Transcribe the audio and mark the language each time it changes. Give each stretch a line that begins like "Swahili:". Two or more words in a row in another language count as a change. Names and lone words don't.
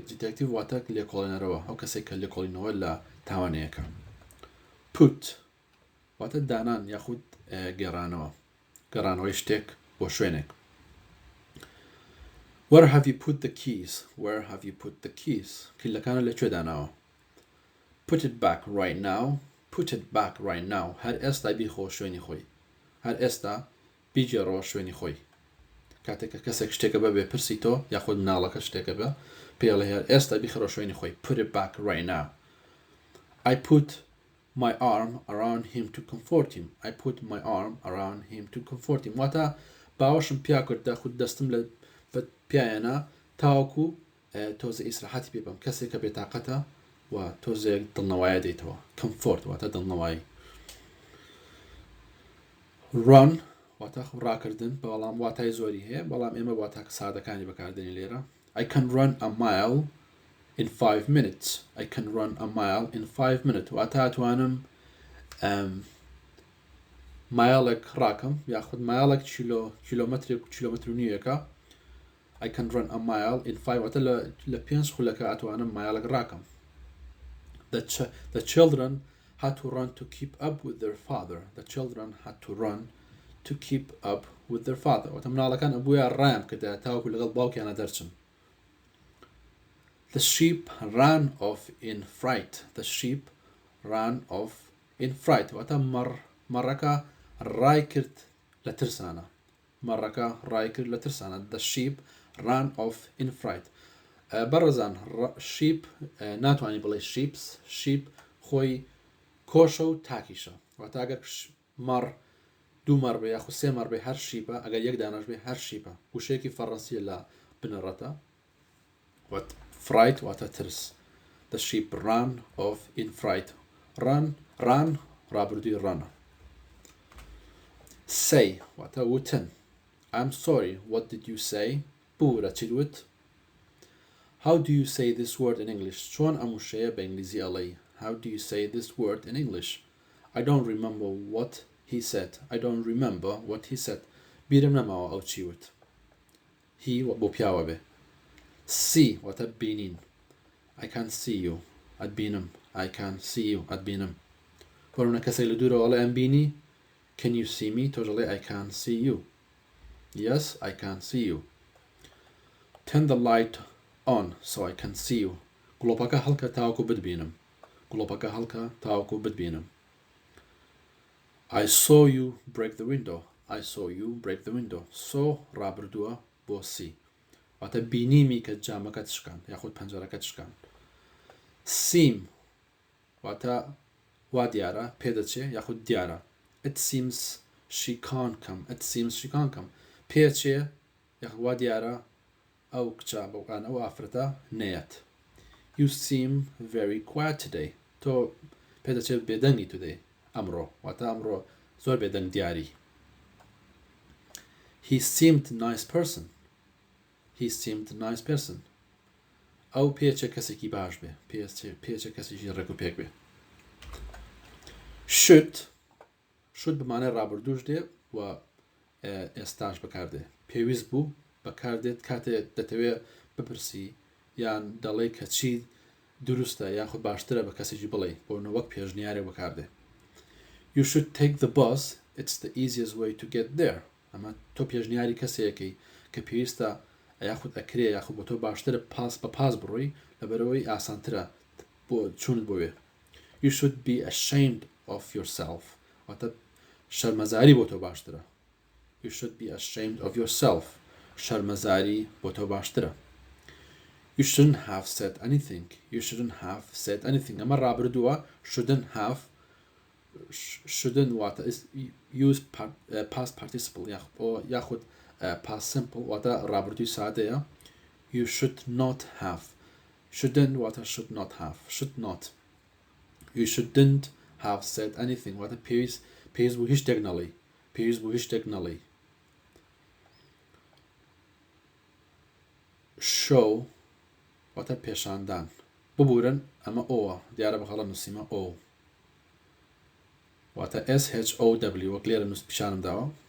Central Kurdish: دیتێکتیڤ واتە لێکۆڵێنەرەوە، ئەو کەسێک کە لێکۆڵینەوە لە تاوانەیەەکە. Put واتە دانان یاخود گەڕانەوەی شتێک بۆ شوێنێک.
English: Where have you put the keys? Where have you put the keys?
Central Kurdish: کلیلەکانە لەکوێ داناوە.
English: Put it back right now. Put it back right now.
Central Kurdish: هەر ئێستا بیخۆ شوێنی خۆی. هەر ئێستا بیجێڕەوە شوێنی خۆی. کاتێک کە کەسێک شتێکە بە بێ پرسی تۆ یاخود مناڵەکە شتێکە بە پێڵێ هەر ئێستا بیخڕۆ شوێنی خۆی.
English: Put it back right now. I put my arm around him to comfort him. I put my arm around him to comfort him.
Central Kurdish: واتە باوەشم پیا کرد داخود دەستم لە پیایەنە تاوەکو تۆزە ئیسراحەتی پێ بم. کەسێک کە بێتاقەتە و تۆزێک دڵنەوایە دەیتەوە. Comfort واتە دڵنەوایی. Run واتە ڕاکردن بەڵام واتای زۆری هەیە بەڵام ئێمە واتە سادەکانی بەکاردێنی لێرە.
English: I can run a mile in 5 minutes. I can run a mile in 5 minutes.
Central Kurdish: واتە ئەتوانم مایلێک ڕاکەم یاخود مایلێک کیلۆمەتر و نیوەکە.
English: I can run a mile in 5
Central Kurdish: واتە لە 5 خولەکە ئەتوانم مایلێک ڕاکەم.
English: The children had to run to keep up with their father. The children had to run to keep up with their father.
Central Kurdish: واتە مناڵەکان ئەبووە ڕایان کردە تاوەکو لەگەڵ باوکیانە دەرچن.
English: The sheep ran off in fright. The sheep ran off in fright.
Central Kurdish: واتە مەڕەکە ڕای کرد لە ترسانە. مەڕەکە ڕای کرد لە ترسانە.
English: The sheep ran off in fright.
Central Kurdish: بەڕێزان sheep ناتوانانی بڵێ sheeps. sheep خۆی کۆشە و تاکیشە. واتە ئەگەر مەڕ دوو مەڕ بێ یاخود سێ مەڕ بێ هەر شیپە، ئەگەر یەک دانەش بێ هەر شیپە. وشەیەکی فەڕەنسیە لە بنەڕەتە. fright واتە ترس.
English: The sheep ran off in fright.
Central Kurdish: Ran ڕابردووی ڕەنە. Say واتە وتن.
English: I'm sorry, what did you say?
Central Kurdish: بورە چیت وت؟
English: How do you say this word in English?
Central Kurdish: چۆن ئەم وشەیە بە ئینگلیزی ئەڵێی؟
English: How do you say this word in English? I don't remember what he said. I don't remember what he said.
Central Kurdish: بیرم نەماوە ئەو چی وت. He بۆ پیاوە بێ. See واتە بینین.
English: I can see you. ئەتبینم. I can see you.
Central Kurdish: ئەتبینم. بۆرونە کەسێک لە دوورەوە ئەڵێ ئەم بینی؟
English: Can you see me?
Central Kurdish: تۆش ئەڵێ
English: I can see you. Yes, I can see you. Turn the light on so I can see you.
Central Kurdish: گڵۆپەکە هەڵکە تاوەکو بتبینم. گڵۆپەکە هەڵکە تاوەکو بتبینم.
English: I saw you break the window. I saw you break the window.
Central Kurdish: So ڕابردووە بۆ سی. واتە بینیمی کە جامەکە تشکان یاخود پەنجەرەکە تشکان. Seem واتە وا دیارە پێدەچێ یاخود دیارە.
English: It seems she can't come. It seems she can't come.
Central Kurdish: پێچێ یاخود وا دیارە ئەو کچە بەوکان ئەو ئافرەتە نێت.
English: You seem very quiet today.
Central Kurdish: تۆ پێدەچێت بێدەنگی today. ئەمڕۆ واتە ئەمڕۆ زۆر بێدەنگ دیاری.
English: He seemed a nice person. He seemed a nice person.
Central Kurdish: ئەو پێچێ کەسێکی باش بێ. پێچێ کەسێکی ڕێک و پێک بێ. Should بمانە ڕابردووش دێ و ئێستاش بەکاردێ. پێویست بوو بەکاردێت کاتێ دەتەوێت بپرسی یان دەڵێ کە چی دروستە یاخود باشترە بە کەسێکی بڵێ بۆ وەک پێشنیارێ بەکاردێ.
English: You should take the bus. It's the easiest way to get there.
Central Kurdish: ئەمە تۆ پێشنیاری کەسێکی کە پێویستە یاخود ئەکرێ یاخود بۆ تۆ باشترە بە پاس بڕۆی لەبەرەوەی ئاسانترە بۆ چوونت بۆوێ.
English: You should be ashamed of yourself.
Central Kurdish: واتە شەرمەزاری بۆ تۆ باشترە.
English: You should be ashamed of yourself.
Central Kurdish: شەرمەزاری بۆ تۆ باشترە.
English: You shouldn't have said anything. You shouldn't have said anything.
Central Kurdish: ئەمە ڕابردووە
English: shouldn't have shouldn't
Central Kurdish: واتە
English: use past participle
Central Kurdish: یاخود
English: past simple
Central Kurdish: واتە ڕابردووی سادەیە.
English: You should not have. Shouldn't واتە should not have. Should not. You shouldn't have said anything
Central Kurdish: واتە پێویست بوو هیچ شتێک نەڵێی. پێویست بوو هیچ شتێک نەڵێی. Show واتە پێشاندان. ببورن ئەمە ئۆوە دیارە بەخەڵە نووسیمە ئۆ. واتە SHOW وەک لێرە نووس پیشانم داوە.